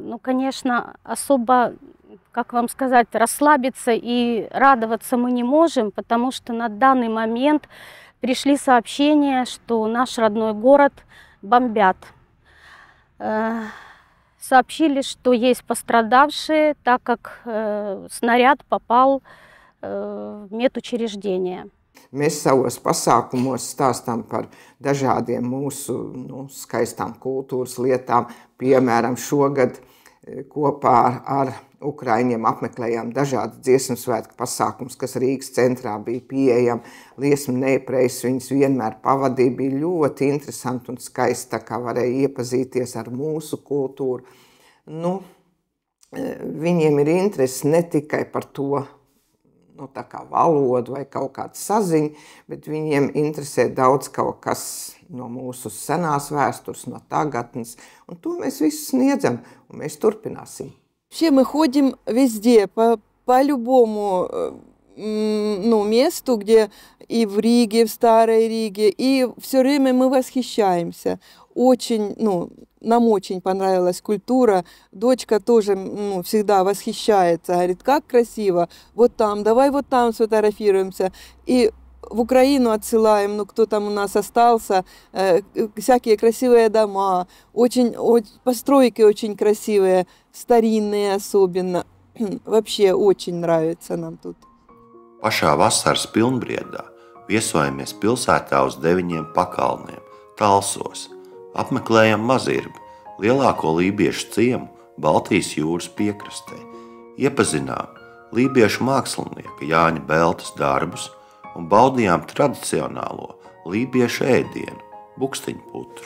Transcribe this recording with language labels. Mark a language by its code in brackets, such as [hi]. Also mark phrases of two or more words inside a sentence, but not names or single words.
[ru] Ну, конечно, особо, как вам сказать, расслабиться и радоваться мы не можем, потому что на данный момент пришли сообщения, что наш родной город бомбят. Сообщили, что есть пострадавшие, так как снаряд попал в медучреждение. [lv] Mēs savos pasākumos stāstām par dažādiem mūsu skaistām kultūras lietām. Piemēram, šogad kopā ar ukraiņiem apmeklējām dažādas dziesmu svētku pasākums, kas Rīgas centrā bija pieejami. Liesmu nepreis viņas vienmēr pavadīja, bija ļoti interesanti un skaisti, tā kā varēja iepazīties ar mūsu kultūru. Viņiem ir interesi ne tikai par to, tā kā valodu vai kaut kāda saziņa, bet viņiem interesē daudz kaut kas no mūsu senās vēstures, no tagadnes, un to mēs visu sniedzam, un mēs turpināsim. [ru] Вообще мы ходим везде, по любому месту, где и в Риге, в Старой Риге, и все время мы восхищаемся. Очень, нам очень понравилась культура. Дочка тоже всегда восхищается, говорит, как красиво, вот там, давай вот там сфотографируемся. И в Украину отсылаем, кто там у нас остался, всякие красивые дома, постройки очень красивые, старинные особенно. Вообще очень нравится нам тут. [lv] Pašā vasaras pilnbriedā viesojamies pilsētā uz 9 pakalniem, Talsos. Apmeklējam Mazirbi, lielāko lībiešu ciemu Baltijas jūras piekrastē. Iepazinām lībiešu mākslinieka Jāņa Beltas darbus un baudījām tradicionālo lībiešu ēdienu – bukstiņputru.